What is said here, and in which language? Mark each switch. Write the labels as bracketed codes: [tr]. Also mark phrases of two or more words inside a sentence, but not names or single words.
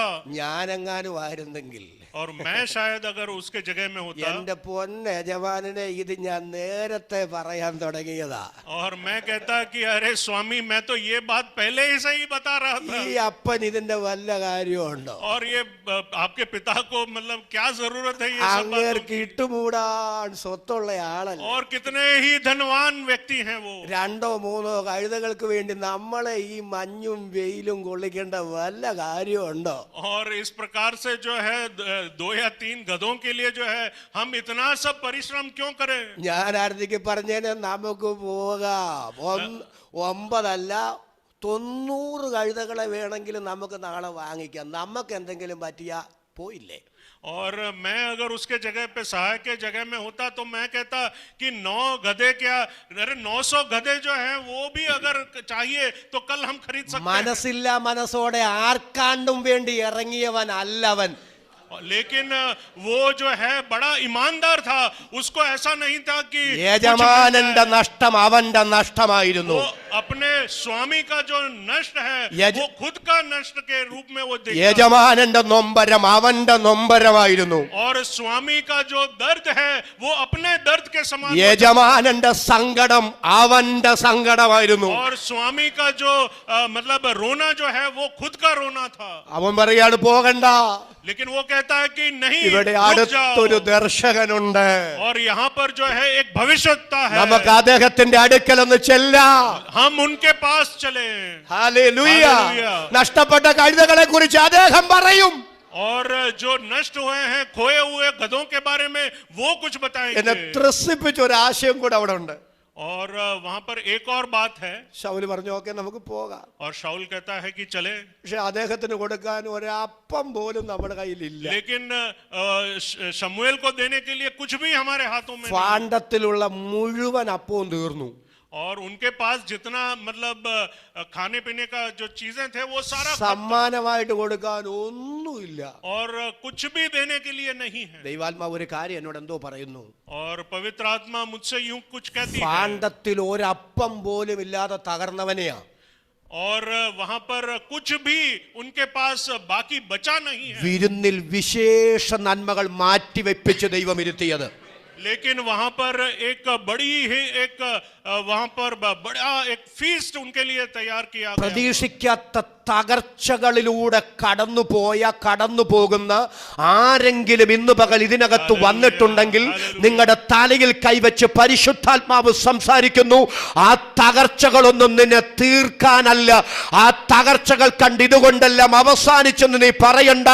[ml] ഞാനെങ്ങാനും ആയിരുന്നെങ്കിൽ [hi] और मैं शायद अगर उसके जगह में होता, [ml] എന്റെ പൊന്ന യജമാനനെ ഇത് ഞാൻ നേരത്തെ പറയാൻ തുടങ്ങിയതാ. [hi] और मैं कहता कि अरे स्वामी, मैं तो ये बात पहले ही सही बता रहा था। [ml] ഈ അപ്പൻ ഇതിന്റെ വല്ല കാര്യമുണ്ടോ? [hi] और ये आपके पिता को मतलब क्या जरूरत है ये सब बातों [ml] അങ്ങേർക്ക് [hi] की? [ml] ഇട്ടുമൂടാൻ സ്വത്തുള്ള ആളല്ല. [hi] और कितने ही धनवान व्यक्ति हैं वो। [ml] രണ്ടോ മൂന്നോ കഴുതകൾക്ക് വേണ്ടി നമ്മളെ ഈ മഞ്ഞും വെയിലും കൊള്ളിക്കേണ്ട വല്ല കാര്യമുണ്ടോ? [hi] और इस प्रकार से जो है 2 या 3 गधों के लिए जो है हम इतना सब परिश्रम क्यों करें? [ml] ഞാൻ ആർത്തിക്ക് പറഞ്ഞേനെ നമുക്ക് പോകാം. 9 അല്ല 90 കഴുതകളെ വേണമെങ്കിലും നമുക്ക് നാളെ വാങ്ങിക്കാം. നമുക്ക് എന്തെങ്കിലും പറ്റിയാ പോയില്ലേ? [hi] और मैं अगर उसके जगह पे सहायक के जगह में होता तो मैं कहता कि 9 गधे क्या, अरे 900 गधे जो हैं वो भी अगर चाहिए तो कल हम खरीद सकते हैं। [ml] മനസ്സില്ല മനസ്സോടെ ആർക്കാണ്ടും വേണ്ടി ഇറങ്ങിയവൻ അല്ലവൻ. [hi] लेकिन वो जो है बड़ा ईमानदार था, उसको ऐसा नहीं था कि [ml] യജമാനന്റെ നഷ്ടം അവന്റെ നഷ്ടമായിരുന്നു. [hi] वो अपने स्वामी का जो नष्ट है वो खुद का नष्ट के रूप में वो देखा। [ml] യജമാനന്റെ നൊമ്പരം അവന്റെ നൊമ്പരമായിരുന്നു. [hi] और स्वामी का जो दर्द है वो अपने दर्द के समान। [ml] യജമാനന്റെ സങ്കടം അവന്റെ സങ്കടമായിരുന്നു. [hi] और स्वामी का जो मतलब रोना जो है वो खुद का रोना था। [ml] അവൻ പറയാണ് പോകണ്ട. [hi] लेकिन वो कहता है कि नहीं, [ml] ഇവിടെ [hi] रुक [ml] അടുത്തൊരു [hi] जाओ। [ml] ദർശകനുണ്ട്. [hi] और यहाँ पर जो है एक भविष्यवक्ता है, [ml] നമുക്ക് അദ്ദേഹത്തിന്റെ അടുക്കൽ ഒന്ന് ചെല്ലാം. [hi] हम उनके पास चले। [ml] ഹല്ലേലൂയ. ഹല്ലേലൂയ. നഷ്ടപ്പെട്ട കഴുതകളെ കുറിച്ച് അദ്ദേഹം പറയും. [hi] और जो नष्ट हुए हैं, खोए हुए गधों के बारे में वो कुछ [ml] എന്നെ [hi] बताएंगे। [ml] ത്രസിപ്പിച്ച ഒരു ആശയം കൂടെ അവിടെ ഉണ്ട്. [hi] और वहां पर एक और बात है। [ml] ശൗല് പറഞ്ഞു ഓക്കെ നമുക്ക് പോകാം. [hi] और शाऊल कहता है कि चले, [ml] പക്ഷെ അദ്ദേഹത്തിന് കൊടുക്കാൻ ഒരപ്പം പോലും നമ്മുടെ കയ്യിലില്ല. [hi] लेकिन शमूएल को देने के लिए कुछ भी हमारे हाथों में नहीं। [ml] ഫാണ്ടത്തിലുള്ള മുഴുവൻ അപ്പവും തീർന്നു. [hi] और उनके पास जितना मतलब खाने पीने का जो चीजें थे वो सारा खत्म। [ml] സമ്മാനമായിട്ട് കൊടുക്കാൻ ഒന്നുമില്ല. [hi] और कुछ भी देने के लिए नहीं है। [ml] ദൈവാത്മാവ് ഒരു കാര്യം എന്നോട് എന്തോ പറയുന്നു. [hi] और पवित्र आत्मा मुझसे यूं कुछ कहती है। [ml] ഫാണ്ടത്തിൽ ഒരപ്പം പോലും ഇല്ലാതെ തകർന്നവനെയാ. [hi] और वहां पर कुछ भी उनके पास बाकी बचा नहीं है। [ml] വിരുന്നിൽ വിശേഷ നന്മകൾ മാറ്റിവെപ്പിച്ച് ദൈവം ഇരുത്തിയത്. [hi] लेकिन वहां पर एक बड़ी ही एक वहां पर बड़ा एक फीस्ट उनके लिए तैयार किया गया। [ml] പ്രതീക്ഷിക്കാത്ത തകർച്ചകളിലൂടെ കടന്നു പോകുന്ന ആരെങ്കിലും ഇന്ന് പകൽ ഇതിനകത്ത് വന്നിട്ടുണ്ടെങ്കിൽ നിങ്ങളുടെ തലയിൽ കൈവച്ച് പരിശുദ്ധാത്മാവ് സംസാരിക്കുന്നു. ആ തകർച്ചകളൊന്നും നിന്നെ തീർക്കാനല്ല, ആ തകർച്ചകൾ കണ്ട് ഇതുകൊണ്ടെല്ലാം അവസാനിച്ചെന്ന് നീ പറയണ്ട.